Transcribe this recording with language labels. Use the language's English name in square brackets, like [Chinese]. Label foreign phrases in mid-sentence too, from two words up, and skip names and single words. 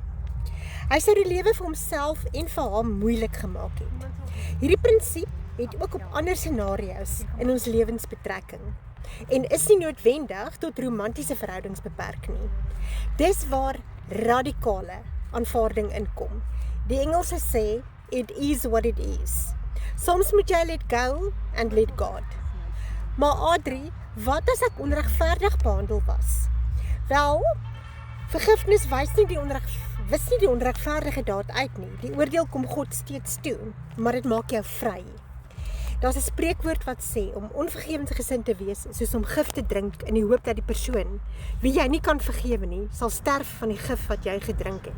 [Afrikaans] Hy sou die lewe vir homself en vir haar moeilik gemaak het. Hierdie prinsip het ook op ander scenario's in ons lewens betrekking en is nie noodwendig tot romantiese verhoudings beperk nie. Dis waar radikale aanvaarding inkom. Die Engelse sê, [English] it is what it is. [Afrikaans] Soms moet jy [English] let go and let God. [Afrikaans] Maar Adri, wat as ek onregverdig behandel was? Wel, vergifnis wys nie die onregverdige daad uit nie. Die oordeel kom God steeds toe, maar dit maak jou vry. Daar's 'n spreekwoord wat sê om onvergewensgesind te wees soos om gif te drink in die hoop dat die persoon wie jy nie kan vergewe nie, sal sterf van die gif wat jy gedrink het.